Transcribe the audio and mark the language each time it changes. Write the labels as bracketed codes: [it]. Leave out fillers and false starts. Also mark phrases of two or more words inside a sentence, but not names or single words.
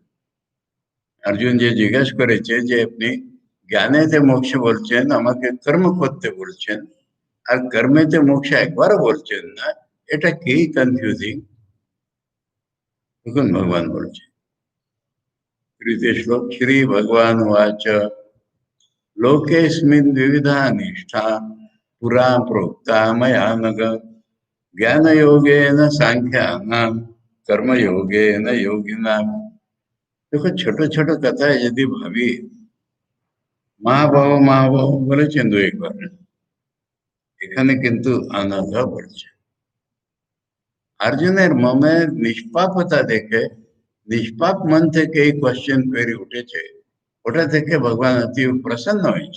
[bn] অর্জুন যে জিজ্ঞাসা করেছে যে আপনি জ্ঞানেতে মোক্ষ বলছেন, আমাকে কর্ম করতে বলছেন, আর কর্মেতে মোক্ষ একবারও বলছেন না, এটা কি কনফিউজিং? তখন ভগবান বলছে, তৃতীয় শ্লোক, [sa] শ্রী ভগবান উवाच लोकेऽस्मिन् विविधा निष्ठा पुरा प्रोक्ता मया नघ ज्ञानयोगेन सांख्यानां कर्मयोगेन योगिनां। [bn] देखो ছোট ছোট কথা যদি ভাবি, মহাবাহু বলেছেন দু একবার, এখানে কিন্তু আলাদা বলছে। অর্জুনের মনের নিষ্পাপতা দেখে, নিষ্পাপ মন থেকে এই কোশ্চেন পেরে উঠেছে, ওটা থেকে ভগবান অতি প্রসন্ন হয়েছে।